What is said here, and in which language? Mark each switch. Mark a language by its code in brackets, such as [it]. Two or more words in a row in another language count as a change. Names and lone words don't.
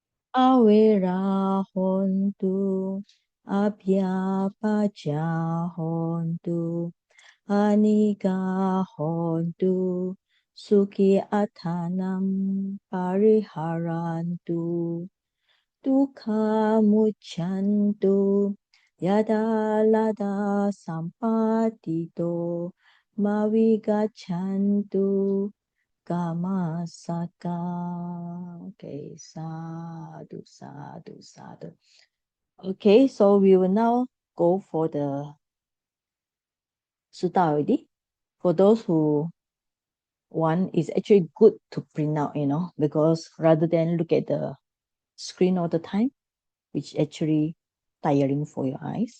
[pi] Awera hontu, abhyapacha hontu, anika hontu, suki athanam pariharantu, dukkha muchantu, yada lada sampatito, mavigachantu, Kamasaka. Okay, sadhu, sadhu, sadhu. [en] Okay, so we will now go for the sutta already. For those who want, it's actually good to print out, because rather than look at the screen all the time, which actually tiring for your eyes.